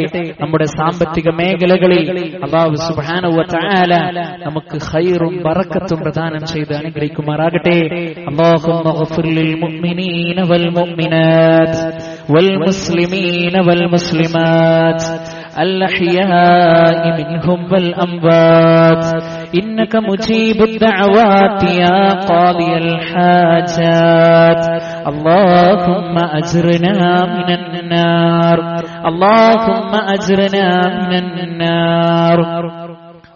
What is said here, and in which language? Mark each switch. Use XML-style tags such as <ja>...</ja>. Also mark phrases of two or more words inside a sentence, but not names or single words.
<ml>നമ്മുടെ സാമ്പത്തിക മേഖലകളിൽ അല്ലാഹു</ml> <ar>سبحانه وتعالى</ar> <ml>നമുക്ക് ഖൈറും ബറക്കത്തും പ്രദാനം ചെയ്ത് അനുഗ്രഹിക്കുമാറാകട്ടെ.</ml> <ar>اللهم اغفر للمؤمنين والمؤمنات والمسلمين والمسلمات الأحياء منهم والأموات إنك مجيب الدعوات يا قاضي الحاجات. اللهم أجرنا من النار، اللهم أجرنا من النار.</ar>